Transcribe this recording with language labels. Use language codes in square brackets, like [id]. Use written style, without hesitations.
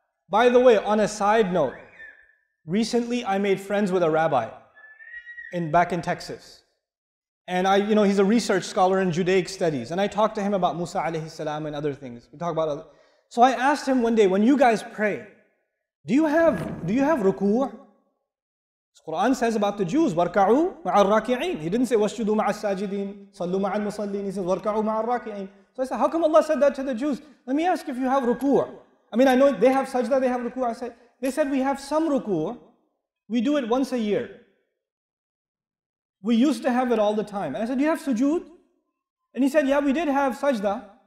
[en] By the way, on a side note, recently I made friends with a rabbi back in Texas. And he's a research scholar in Judaic studies. And I talked to him about Musa alayhi salam and other things. We talk about other. So I asked him one day, when you guys pray, do you have ruku'? The Quran says about the Jews, [ar] وَارْكَعُوا مَعَ الرَّاكِعِينَ. [en] He didn't say [ar] وَاسْجُدُوا مَعَ السَّاجِدِينَ صَلُّوا مَعَ الْمُصَلِّينَ. [en] He says [ar] وَارْكَعُوا مَعَ الرَّاكِعِينَ. [en] So I said, how come Allah said that to the Jews? Let me ask if you have ruku'. I mean, I know they have sajda, they have ruku'. They said we have some ruku'. We do it once a year. We used to have it all the time. And I said, do you have sujood? And he said, yeah, we did have sajda.